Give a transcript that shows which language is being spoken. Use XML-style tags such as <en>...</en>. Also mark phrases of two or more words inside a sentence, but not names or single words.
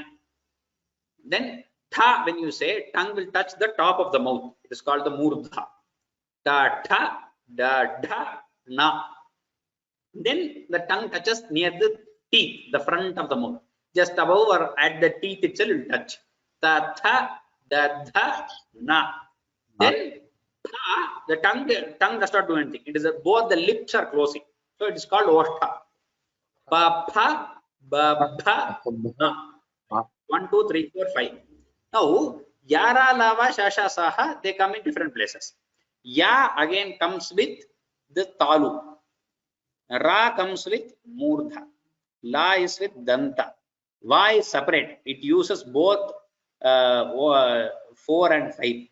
<en>Then Tha, when you say, tongue will touch the top of the mouth. It is called the Murdha. Ta, Tha, Da, Dha, Na. Then the tongue touches near the teeth, the front of the mouth. just above or at the teeth itself will touch. Ta, tha, da, dha, na. Then the tongue does not do anything. It is both the lips are closing. So it is called Oshtha. Ba, pha, ba, bha, na. 1, 2, 3, 4, 5. Now, Yara, Lava, Shasha, Saha, they come in different places. Ya again comes with the Talu. Ra comes with Murdha. La is with Danta. Va is separate. It uses both 4 and 5.</en>